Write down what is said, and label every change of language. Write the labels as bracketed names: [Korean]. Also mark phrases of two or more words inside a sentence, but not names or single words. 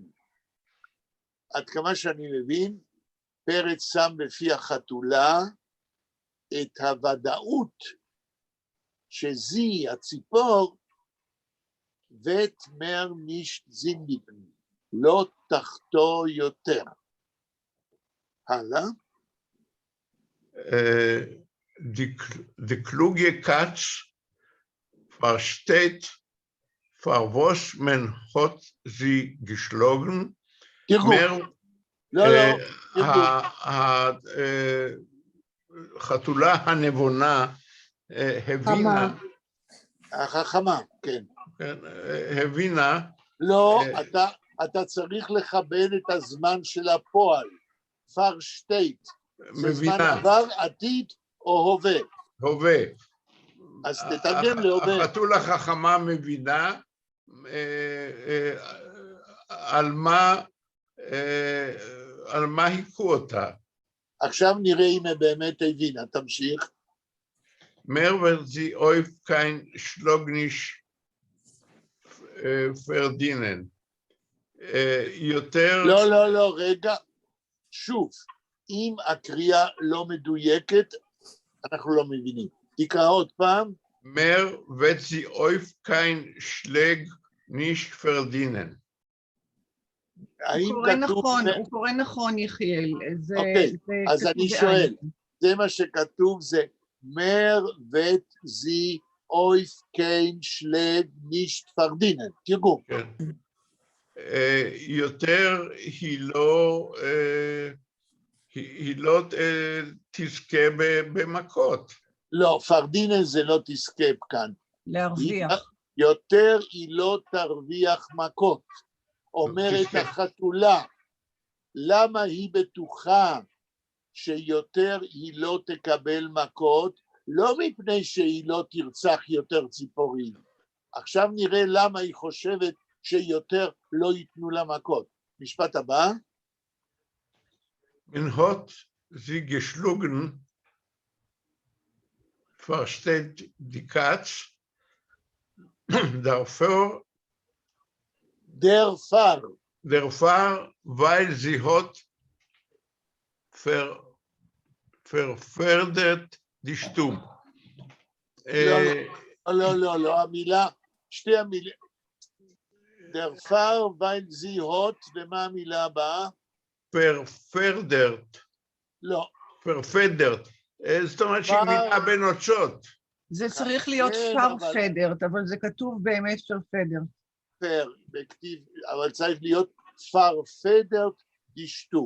[Hebrew] עד כמה שאני מבין, פרץ שם בפי החתולה את הוודאות שזי, הציפור, ואת [Yiddish] מר נישט זינדיקן, [Hebrew] לא תחתו יותר. הלאה. [Yiddish] די קלוגע קאַץ פֿאַרשטייט, פֿאַר וואָס מען האָט זי געשלאָגן. [Hebrew] תרגום. לא, החתולה הנבונה הבינה, החכמה, כן. הבינה, לא, אתה צריך לכבד את הזמן של הפועל. פרשטייט. זה זמן עבר, עתיד או הווה. הווה. אז תתרגם להווה. החתולה החכמה מבינה על מה היכו אותה. עכשיו נראה אם היא באמת הבינה, תמשיך. [Yiddish] מער וועט זי אויף קיין שלאָג נישט פֿאַרדינען. [Hebrew] יותר... לא, רגע. שוב, אם הקריאה לא מדויקת, אנחנו לא מבינים. תקרא עוד פעם. [Yiddish] מער וועט זי אויף קיין שלאָג נישט פֿאַרדינען. [Hebrew] הוא קורא נכון, יחיאל. אוקיי, אז אני שואל, זה מה שכתוב, זה [Yiddish] מר ואת זי אויף קיין שלג נישט פרדינן. [Hebrew] תרגום. יותר היא לא תזכה במכות. לא, פרדינן זה לא תזכה כאן. להרוויח. יותר היא לא תרוויח מכות. אומרת החתולה, למה היא בטוחה שיותר היא לא תקבל מכות? לא מפני שהיא לא תרצח יותר ציפורים. עכשיו נראה למה היא חושבת שיותר לא ייתנו לה מכות. משפט הבא. [Yiddish] מען האָט זי געשלאָגן, פֿאַרשטייט די קאַץ, דערפֿאַר, ווייל זי האָט פֿאַרפֿעדערט די שטוב. [Hebrew] לא, המילה, שתי המילים. דרפר, [Yiddish] ווייל זי האָט, [Hebrew] ומה המילה הבאה? verferdert. לא. verfedert. זאת אומרת שהיא מילה בנוצות. זה צריך להיות פרפדרת, אבל זה כתוב באמת פרפדרת. בכתיב, אבל צריך להיות [Yiddish] פרפדרת דשטו.